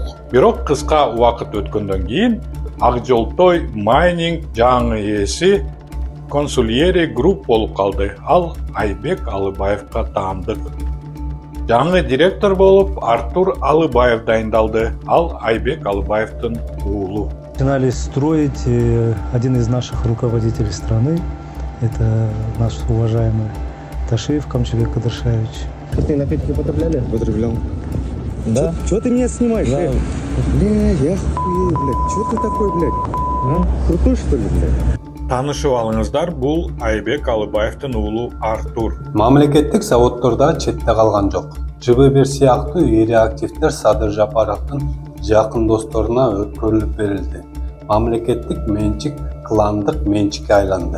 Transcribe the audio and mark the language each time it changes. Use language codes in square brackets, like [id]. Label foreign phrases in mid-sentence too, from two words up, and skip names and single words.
[ky] Бирок кыска убакыт өткөндөн кийин Ак Жолтой Майнинг жаңы ээси Консульери Групп болуп калды. Ал Айбек Алыбаевга таандык. Жаңы директор болуп Артур Алыбаев дайындалды. Ал Айбек Алыбаевдин уулу. [ru] Начинали строить один из наших руководителей страны. Это наш уважаемый Ташиев Камчыбек Кадыршаевич. Ты напитки употребляли? Употреблял. Да? Чего ты меня снимаешь? Да. Бля, я хуею, блядь. Чего ты такой, блядь? А? Крутой, что ли, блядь? [ky] Таанышып алыңыздар, бул Айбек Алыбаевдин уулу Артур. Мамлекеттик заводдорда четте калган жок. ЖБ1 сыяктуу ири активдер Садыр Жапаровдун жакын досторуна өткөрүлүп берилди. Мамлекеттик менчик кландык менчикке айланды.